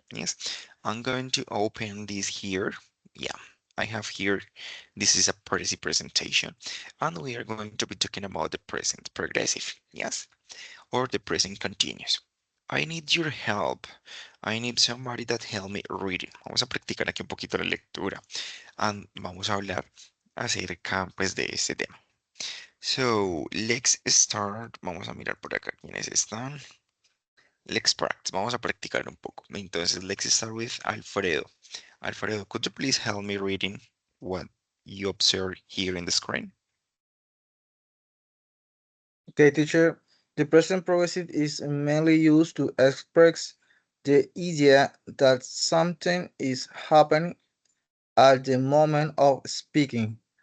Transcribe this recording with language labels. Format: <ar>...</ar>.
<en>Yes, I'm going to open this here. Yeah, I have here, this is a pretty presentation, and we are going to be talking about the present progressive. Yes, or the present continuous. I need your help. I need somebody that help me reading.</en> <es>Vamos a practicar aquí un poquito la lectura. And vamos a hablar acerca pues de este tema. So,</es> <en>let's start.</en> <es>Vamos a mirar por acá quiénes están.</es> <en>Let's practice.</en> <es>Vamos a practicar un poco. Entonces,</es> <en>let's start with Alfredo. Alfredo, could you please help me reading what you observe here in the screen? Okay, teacher. The present progressive is mainly used to express the idea that something is happening at the moment of speaking.</en>